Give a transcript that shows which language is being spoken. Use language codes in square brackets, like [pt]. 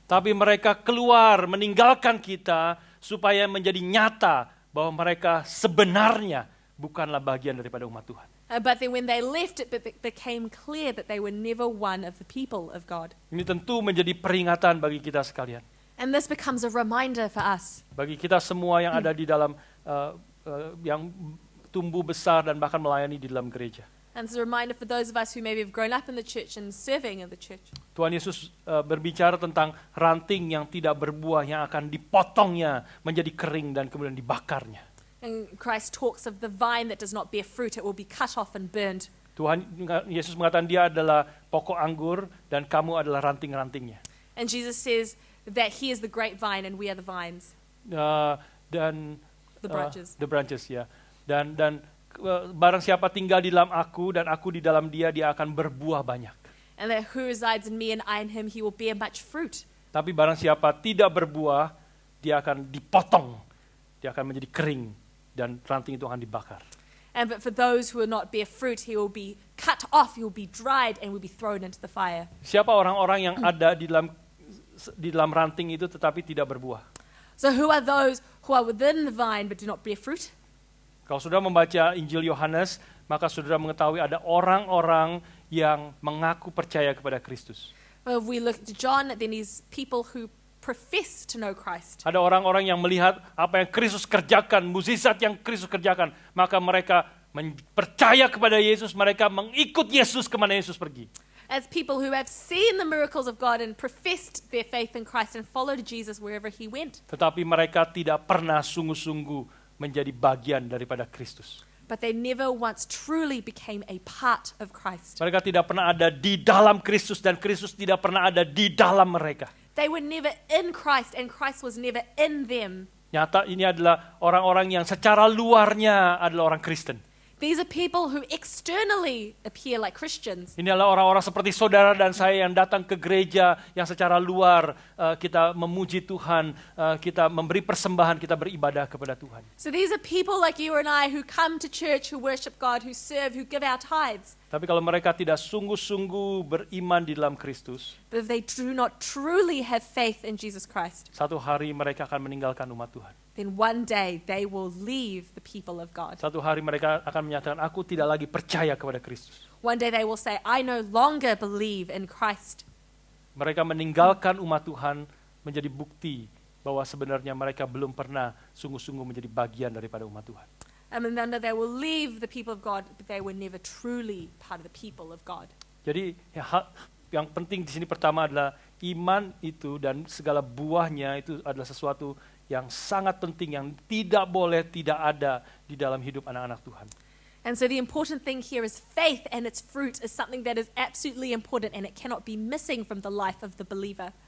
[id] Tapi mereka keluar, meninggalkan kita supaya menjadi nyata bahwa mereka sebenarnya bukanlah bagian daripada umat Tuhan. [en] But then when they left, it became clear that they were never one of the people of God. [id] Ini tentu menjadi peringatan bagi kita sekalian. [en] And this becomes a reminder for us. [id] Bagi kita semua yang ada di dalam, yang tumbuh besar dan bahkan melayani di dalam gereja. [en] And it's a reminder for those of us who maybe have grown up in the church and serving in the church. [id] Tuhan Yesus berbicara tentang ranting yang tidak berbuah yang akan dipotongnya menjadi kering dan kemudian dibakarnya. [en] And Christ talks of the vine that does not bear fruit, it will be cut off and burned. [id] Tuhan Yesus mengatakan dia adalah pokok anggur dan kamu adalah ranting-rantingnya. [en] And Jesus says that he is the grapevine and we are the vines, [id] Dan [en] the branches. the branches ya. [id] Dan barang siapa tinggal di dalam aku dan aku di dalam dia, dia akan berbuah banyak. [en] And that who resides in me and I in him, he will bear much fruit. [id] Tapi barang siapa tidak berbuah, dia akan dipotong, dia akan menjadi kering dan ranting itu akan dibakar. [en] And but for those who will not bear fruit, he will be cut off, he will be dried and will be thrown into the fire. [id] Siapa orang-orang yang ada di dalam ranting itu tetapi tidak berbuah? [en] So who are those who are within the vine but do not bear fruit? [id] Kalau saudara membaca Injil Yohanes, maka saudara mengetahui ada orang-orang yang mengaku percaya kepada Kristus. [en] Well, if we look at John, then he's people who profess to know Christ. [id] Ada orang-orang yang melihat apa yang Kristus kerjakan, mukjizat yang Kristus kerjakan, maka mereka percaya kepada Yesus, mereka mengikut Yesus kemana Yesus pergi. [en] As people who have seen the miracles of God and professed their faith in Christ and followed Jesus wherever he went. [id] Tetapi mereka tidak pernah sungguh-sungguh menjadi bagian daripada Kristus. [en] But they never once truly became a part of Christ. [id] Mereka tidak pernah ada di dalam Kristus dan Kristus tidak pernah ada di dalam mereka. [en] They were never in Christ and Christ was never in them. [id] Nyata ini adalah orang-orang yang secara luarnya adalah orang Kristen. [en] These are people who externally appear like Christians. [id] Ini adalah orang-orang seperti saudara dan saya yang datang ke gereja yang secara luar kita memuji Tuhan, kita memberi persembahan, kita beribadah kepada Tuhan. [en] So these are people like you and I who come to church, who worship God, who serve, who give our tithes. [id] Tapi kalau mereka tidak sungguh-sungguh beriman di dalam Kristus, [en] But if they do not truly have faith in Jesus Christ, [id] satu hari mereka akan meninggalkan umat Tuhan. [en] then one day they will leave the people of God. [id] Satu hari mereka akan menyatakan, aku tidak lagi percaya kepada Kristus. [en] One day they will say, I no longer believe in Christ. [id] Mereka meninggalkan umat Tuhan menjadi bukti bahwa sebenarnya mereka belum pernah sungguh-sungguh menjadi bagian daripada umat Tuhan. [en] And then they will leave the people of God, but they were never truly part of the people of God. [id] Jadi yang penting di sini pertama adalah iman itu dan segala buahnya itu adalah sesuatu yang sangat penting yang tidak boleh tidak ada di dalam hidup anak-anak Tuhan. [en] And so the important thing here is faith, and its fruit is something that is absolutely important, and it cannot be missing from the life of the believer.